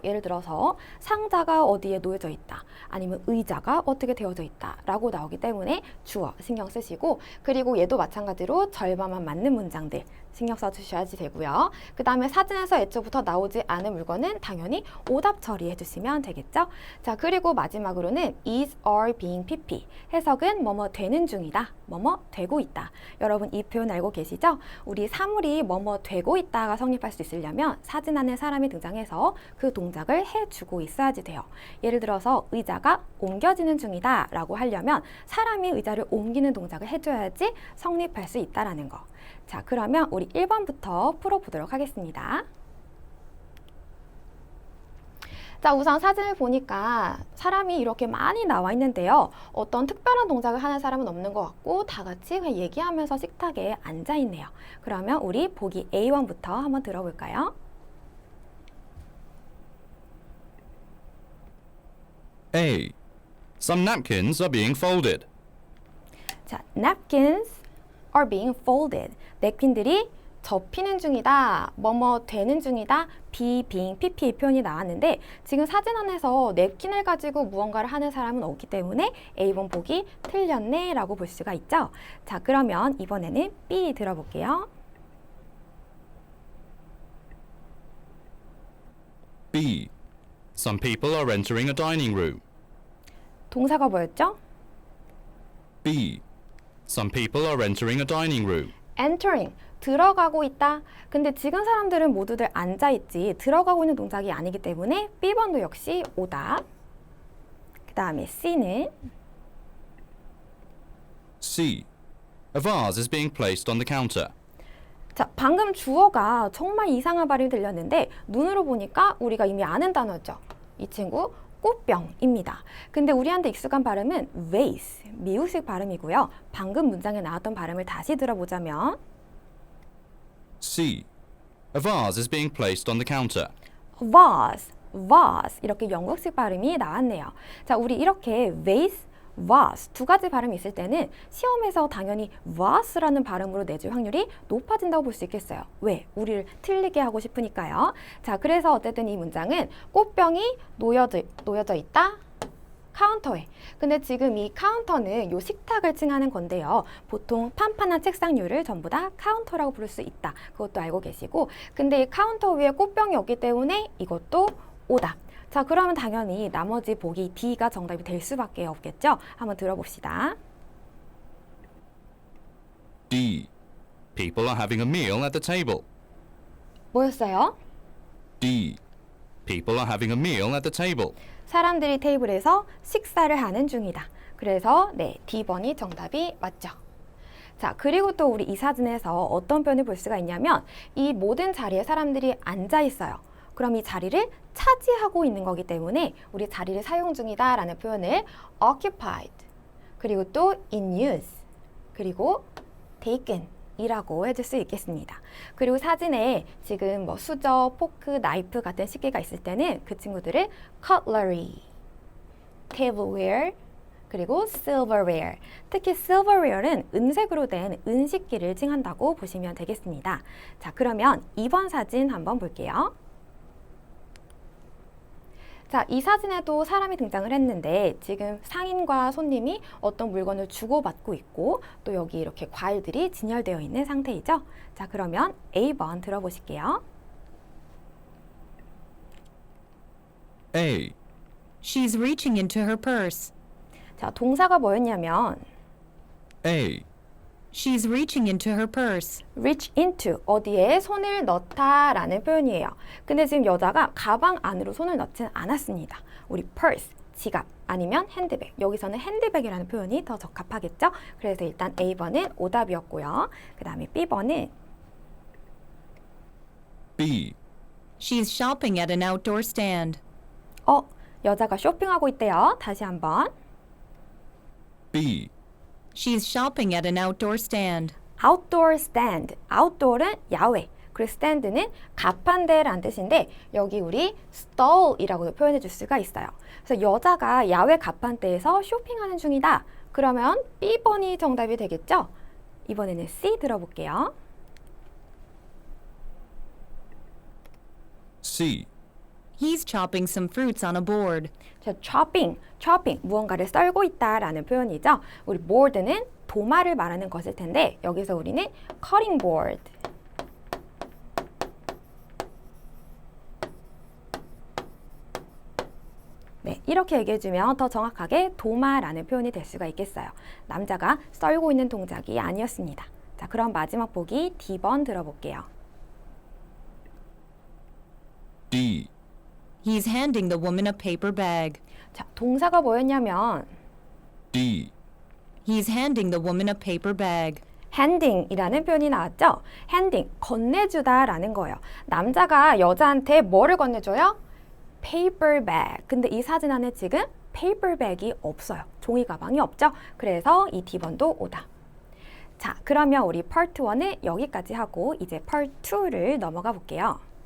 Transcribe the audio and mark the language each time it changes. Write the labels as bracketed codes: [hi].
[ko] 예를 들어서 상자가 어디에 놓여져 있다, 아니면 의자가 어떻게 되어져 있다 라고 나오기 때문에 주어 신경 쓰시고, 그리고 얘도 마찬가지로 절반만 맞는 문장들 신경 써주셔야지 되고요. 그 다음에 사진에서 애초부터 나오지 않은 물건은 당연히 오답 처리해 주시면 되겠죠. 자, 그리고 마지막으로는 [en] is, are, being, pp. [ko] 해석은 뭐뭐 되는 중이다, 뭐뭐 되고 있다. 여러분 이 표현 알고 계시죠? 우리 사물이 뭐뭐 되고 있다가 성립할 수 있으려면 사진 안에 사람이 등장해서 그 동작을 해주고 있어야지 돼요. 예를 들어서 의자가 옮겨지는 중이다 라고 하려면 사람이 의자를 옮기는 동작을 해줘야지 성립할 수 있다라는 거. 자, 그러면 우리 1번부터 풀어보도록 하겠습니다. 자, 우선 사진을 보니까 사람이 이렇게 많이 나와 있는데요. 어떤 특별한 동작을 하는 사람은 없는 것 같고 다 같이 그냥 얘기하면서 식탁에 앉아 있네요. 그러면 우리 보기 A1부터 한번 들어볼까요? [en] A. Some napkins are being folded. 자, napkins are being folded. [ko] 냅킨들이 접히는 중이다, 뭐뭐 되는 중이다, be, being, pp 표현이 나왔는데 지금 사진 안에서 냅킨을 가지고 무언가를 하는 사람은 없기 때문에 A번 보기 틀렸네 라고 볼 수가 있죠. 자, 그러면 이번에는 B 들어볼게요. [en] B. Some people are entering a dining room. [ko] 동사가 뭐였죠? [en] B. Some people are entering a dining room. [ko] entering, 들어가고 있다. 근데 지금 사람들은 모두들 앉아있지 들어가고 있는 동작이 아니기 때문에 B번도 역시 오답. 그 다음에 C는 [en] C. A vase is being placed on the counter. [ko] 자, 방금 주어가 정말 이상한 발음이 들렸는데 눈으로 보니까 우리가 이미 아는 단어죠. 이 친구 꽃병입니다. 근데 우리한테 익숙한 발음은 vase, 미국식 발음이고요. 방금 문장에 나왔던 발음을 다시 들어보자면 [en] C. A vase is being placed on the counter. [ko] vase 이렇게 영국식 발음이 나왔네요. 자, 우리 이렇게 vase, vase 두 가지 발음이 있을 때는 시험에서 당연히 vase라는 발음으로 내줄 확률이 높아진다고 볼 수 있겠어요. 왜? 우리를 틀리게 하고 싶으니까요. 자, 그래서 어쨌든 이 문장은 꽃병이 놓여져 있다. 카운터에. 근데 지금 이 카운터는 요 식탁을 칭하는 건데요. 보통 판판한 책상류를 전부 다 카운터라고 부를 수 있다. 그것도 알고 계시고. 근데 이 카운터 위에 꽃병이 없기 때문에 이것도 오답. 자, 그러면 당연히 나머지 보기 D가 정답이 될 수밖에 없겠죠? 한번 들어봅시다. [en] D. People are having a meal at the table. [ko] 뭐였어요? [en] D. People are having a meal at the table. [ko] 사람들이 테이블에서 식사를 하는 중이다. 그래서 네, D번이 정답이 맞죠. 자, 그리고 또 우리 이 사진에서 어떤 표현을 볼 수가 있냐면 이 모든 자리에 사람들이 앉아 있어요. 그럼 이 자리를 차지하고 있는 거기 때문에 우리 자리를 사용 중이다 라는 표현을 occupied, 그리고 또 in use, 그리고 taken 이라고 해줄 수 있겠습니다. 그리고 사진에 지금 뭐 수저, 포크, 나이프 같은 식기가 있을 때는 그 친구들을 cutlery, tableware, 그리고 silverware. 특히 silverware는 은색으로 된 은식기를 칭한다고 보시면 되겠습니다. 자, 그러면 2번 사진 한번 볼게요. 자, 이 사진에도 사람이 등장을 했는데 지금 상인과 손님이 어떤 물건을 주고받고 있고 또 여기 이렇게 과일들이 진열되어 있는 상태이죠. 자, 그러면 A번 들어보실게요. [en] A. She's reaching into her purse. [ko] 자, 동사가 뭐였냐면 [en] A. She's reaching into her purse. [ko] reach into, 어디에 손을 넣다 라는 표현이에요. 근데 지금 여자가 가방 안으로 손을 넣지는 않았습니다. 우리 purse, 지갑 아니면 핸드백. 여기서는 핸드백이라는 표현이 더 적합하겠죠? 그래서 일단 A번은 오답이었고요. 그 다음에 B번은 [en] B. She's shopping at an outdoor stand. [ko] 여자가 쇼핑하고 있대요. 다시 한번. [en] B. She's shopping at an outdoor stand. outdoor stand. [ko] outdoor은 야외. 그리고 stand는 가판대라는 뜻인데 여기 우리 stall이라고도 표현해 줄 수가 있어요. 그래서 여자가 야외 가판대에서 쇼핑하는 중이다. 그러면 B번이 정답이 되겠죠? 이번에는 C 들어볼게요. [en] C. He's chopping some fruits on a board. [ko] 자, chopping, 무언가를 썰고 있다라는 표현이죠. 우리 board는 도마를 말하는 것일 텐데 여기서 우리는 cutting board. 네, 이렇게 얘기해주면 더 정확하게 도마라는 표현이 될 수가 있겠어요. 남자가 썰고 있는 동작이 아니었습니다. 자, 그럼 마지막 보기 D번 들어볼게요. [en] D. He's handing the woman a paper bag. [ko] 자, 동사가 뭐였냐면 [en] D. He's handing the woman a paper bag. [ko] handing이라는 표현이 나왔죠? handing, 건네주다라는 거예요. 남자가 여자한테 뭐를 건네줘요? [en] paper bag. [ko] 근데 이 사진 안에 지금 paper bag이 없어요. 종이 가방이 없죠? 그래서 이 D번도 오다. 자, 그러면 우리 part 1은 여기까지 하고 이제 part 2를 넘어가 볼게요.